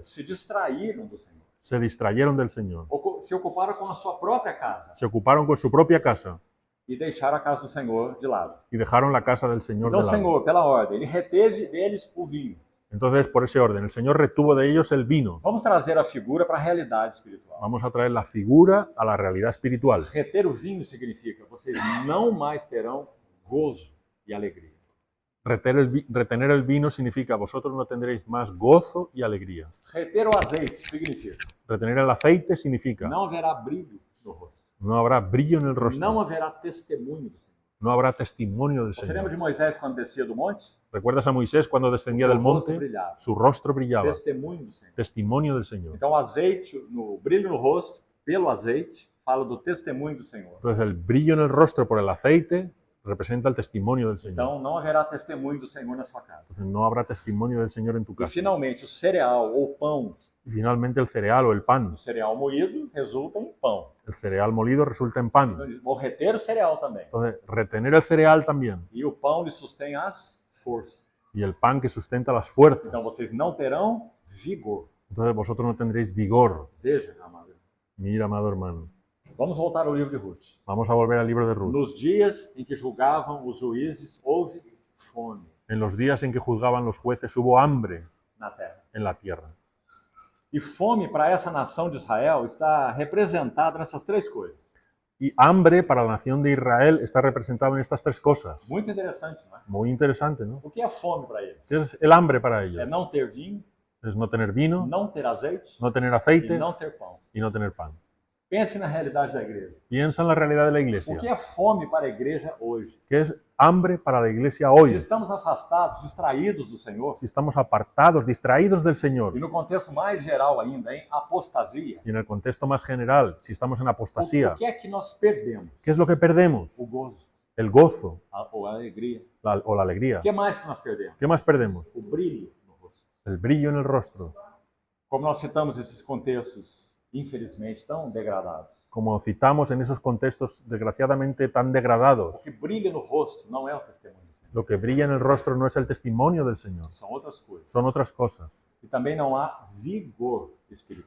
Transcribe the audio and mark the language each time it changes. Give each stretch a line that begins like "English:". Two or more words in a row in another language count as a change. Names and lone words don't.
Portuguese: Se distraíram do Senhor.
Spanish: Se distrayeron del Señor.
Portuguese: Se ocuparam com a sua própria casa
Spanish: Se ocuparon con su propia casa
Portuguese: e deixaram a casa do Senhor de lado.
Spanish: y dejaron la casa del Señor
Portuguese: Então de o lado. Senhor, pela ordem, ele reteve deles o vinho.
Spanish: Entonces, por ese orden, el Señor retuvo de ellos el vino.
Portuguese: Vamos trazer a figura para a realidade espiritual.
Spanish: Vamos a traer la figura a la realidad espiritual.
Portuguese: Reter o vinho significa vocês não mais terão gozo e alegria.
Spanish: Retener el vino significa vosotros no tendréis más gozo y alegría.
Portuguese: Reter o azeite significa
Spanish: Retener el aceite significa
Portuguese: não haverá brilho no rosto.
Spanish: no habrá brillo en el
Portuguese: Não
Spanish: rostro.
Portuguese: haverá testemunho do Senhor.
Spanish: No habrá testimonio del
Portuguese: Você lembra
Spanish: Señor.
Portuguese: de Moisés quando descia do monte?
Spanish: ¿Recuerdas a Moisés cuando descendía
Portuguese: Seu
Spanish: del
Portuguese: rosto
Spanish: monte?
Portuguese: brilhava.
Spanish: Su rostro brillaba.
Portuguese: Testemunho do Senhor.
Spanish: Testimonio del Señor.
Portuguese: Então, o azeite, no brilho no rosto, pelo azeite, fala do testemunho do Senhor.
Spanish: Entonces, el brillo en el rostro por el aceite representa el testimonio del Señor.
Portuguese: Então, não haverá testemunho do Senhor na sua casa.
Spanish: Entonces, no habrá testimonio del Señor en tu
Portuguese: E,
Spanish: casa.
Portuguese: finalmente, o cereal ou pão,
Spanish: Y finalmente, el cereal o el pan.
Portuguese: o cereal moído, resulta em pão.
Spanish: El cereal molido resulta en
Portuguese: Então,
Spanish: pan.
Portuguese: eles vão reter o cereal também.
Spanish: Entonces, retener el cereal también.
Portuguese: E o pão lhe sustém as forças.
Spanish: Y el pan que sustenta las fuerzas.
Portuguese: Então, vocês não terão vigor.
Spanish: Entonces, vosotros no tendréis vigor.
Portuguese: Veja, amado.
Spanish: Mira, amado hermano.
Portuguese: Vamos voltar ao livro de Ruth.
Spanish: Vamos a volver al libro de Ruth.
Portuguese: Nos dias em que julgavam os juízes, houve fome
Spanish: En los días en que juzgaban los jueces hubo hambre
Portuguese: na terra.
Spanish: en la tierra.
Portuguese: E fome para essa nação de Israel está representada nessas três coisas.
Spanish: Y hambre para la nación de Israel está representado en estas tres cosas.
Portuguese: Muito interessante, não é?
Spanish: Muy interesante, ¿no?
Portuguese: O que é fome para eles?
Spanish: ¿Qué es el hambre para
Portuguese: É
Spanish: ellos?
Portuguese: não ter vinho,
Spanish: Es no tener vino,
Portuguese: não ter azeite
Spanish: no tener
Portuguese: e
Spanish: aceite
Portuguese: não ter pão.
Spanish: y no tener pan.
Portuguese: Pense na realidade da igreja.
Spanish: Piensa en la realidad de la
Portuguese: O que
Spanish: iglesia.
Portuguese: é fome para a igreja hoje?
Spanish: ¿Qué es hambre para la iglesia
Portuguese: Se
Spanish: hoy?
Portuguese: estamos afastados, distraídos do Senhor,
Spanish: Si estamos apartados, distraídos del Señor,
Portuguese: e no contexto mais geral ainda, em apostasia,
Spanish: y en el contexto más general, si estamos en
Portuguese: o
Spanish: apostasía,
Portuguese: que é que nós perdemos?
Spanish: ¿qué es lo que perdemos?
Portuguese: O gozo,
Spanish: El gozo
Portuguese: ou a alegria.
Spanish: o la alegría.
Portuguese: O que mais que nós perdemos?
Spanish: ¿Qué más perdemos?
Portuguese: O brilho no rosto.
Spanish: El brillo en el rostro.
Portuguese: Como nós citamos esses contextos, infelizmente, tão degradados.
Spanish: Como citamos en esos contextos desgraciadamente tan
Portuguese: O
Spanish: degradados,
Portuguese: que brilha no rosto não é o testemunho do Senhor,
Spanish: lo que brilla en el rostro no es el testimonio del Señor,
Portuguese: são outras coisas.
Spanish: son otras cosas.
Portuguese: E também não há vigor espiritual.